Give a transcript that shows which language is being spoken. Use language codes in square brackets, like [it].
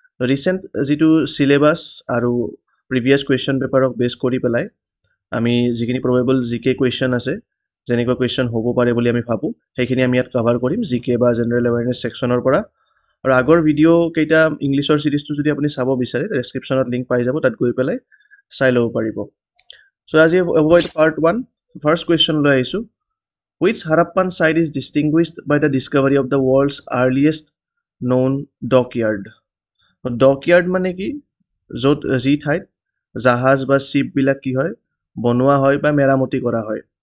[as] Recent যিটো syllabus আৰু previous question পেপাৰক বেছ কৰি পেলাই আমি যিখিনি প্ৰবেবল জিকে কুৱেশ্যন আছে, যেনেকুৱা কুৱেশ্যন হ'ব পাৰে বুলি আমি ভাবোঁ, সেইখিনি আমি ইয়াত কভাৰ কৰিম জিকে বা জেনেৰেল এৱেৰনেছ ছেকশ্যনৰ পৰা। আৰু আগৰ ভিডিঅ' কেইটা ইংলিছৰ চিৰিজটো যদি আপুনি চাব বিচাৰে, ডেছক্ৰিপশ্যনত লিংক পাই যাব, তাত গৈ পেলাই চাই ল'ব পাৰিব। চ' আজি হ'ব এইটো পাৰ্ট 1। ফাৰ্ষ্ট কুৱেশ্যন লৈ আহিছোঁ। [en] Which Harappan site is distinguished by the discovery of the world's earliest known dockyard? [as] Dockyard মানে কি? য'ত যি ঠাইত জাহাজ বা শ্বিপবিলাক কি হয়, বনোৱা হয় বা মেৰামতি কৰা হয়।